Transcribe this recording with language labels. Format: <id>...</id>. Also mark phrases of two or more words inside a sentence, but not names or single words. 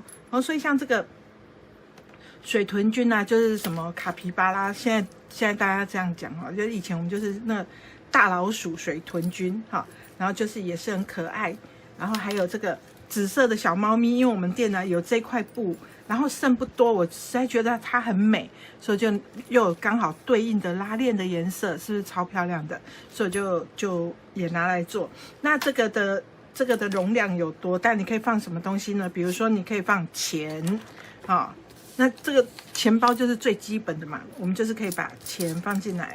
<zh>哦，所以像這個。水豚君啊，就是什麼卡皮巴拉，現在大家這樣講哈，就是以前我們就是那個大老鼠水豚君哈，然後就是也是很可愛，然後還有這個紫色的小貓咪，因為我們店呢有這塊布，然後剩不多，我實在覺得它很美，所以就又有剛好對應的拉鏈的顏色，是不是超漂亮的？所以就也拿來做。那這個的容量有多大？你可以放什麼東西呢？比如說你可以放錢啊。那這個錢包就是最基本的嘛，我們就是可以把錢放進來。</zh>